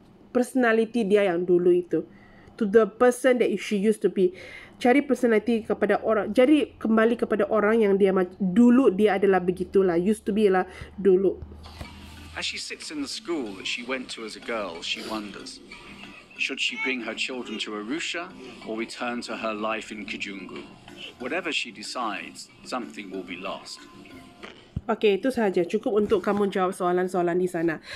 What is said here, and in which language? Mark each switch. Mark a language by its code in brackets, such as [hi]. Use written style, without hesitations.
[ms] personality dia yang dulu itu. [en] To the person that she used to be. [ms] Cari personality kepada orang. Jadi kembali kepada orang yang dia dulu dia adalah begitulah. [en] Used to be [ms] lah dulu. [en] As she sits in the school that she went to as a girl, she wonders, should she bring her children to Arusha or return to her life in Kijungu? Whatever she decides, something will be lost. [ms] Okay, itu sahaja. Cukup untuk kamu jawab soalan-soalan di sana.